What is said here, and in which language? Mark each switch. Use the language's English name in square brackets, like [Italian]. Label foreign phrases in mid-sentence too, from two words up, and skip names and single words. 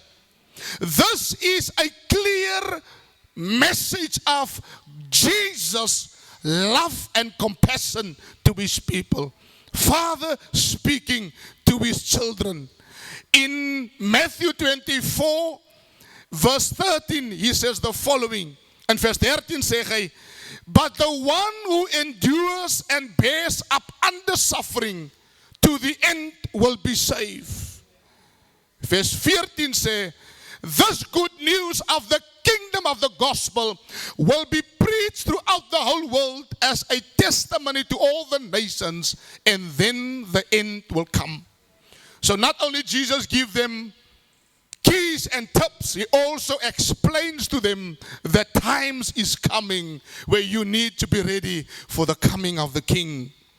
[English] This is a clear message of Jesus' love and compassion to his people. Father speaking to his children. In Matthew 24, verse 13, he says the following. And verse 13 [Afrikaans] sê hy, [English] but the one who endures and bears up under suffering to the end will be saved. [Afrikaans] Vers 14 sê, [English] this good news of the kingdom of the gospel will be preached throughout the whole world as a testimony to all the nations, and then the end will come. So not only Jesus give them keys and tips, he also explains to them that times is coming where you need to be ready for the coming of the King.